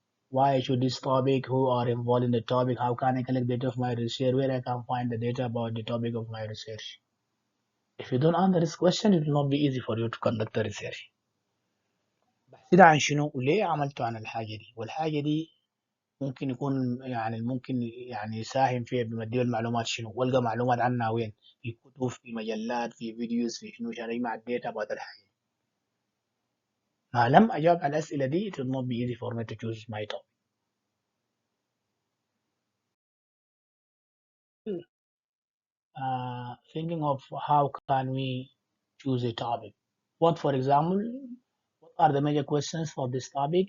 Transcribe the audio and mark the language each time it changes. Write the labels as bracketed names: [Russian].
[English] Why I choose this topic? Who are involved in the topic? How can I collect data of my research? Where I can find the data about the topic of my research? If you don't answer this question, it will not be easy for you to conduct the research. [Arabic] بحثت عن شنو وليه عملته عن الحاجة دي والحاجة دي ممكن يكون يعني ممكن يعني يساهم فيها بمديه المعلومات شنو، والقى معلومات عنها وين؟ في كتب، في مجلات، في فيديوز، في شنو، عشان يجمع الداتا بعد الحاجة. ما لم أجاوب على الأسئلة دي [English] it will not be easy for me to choose my topic. Thinking of how can we choose a topic. What, for example, what are the major questions for this topic?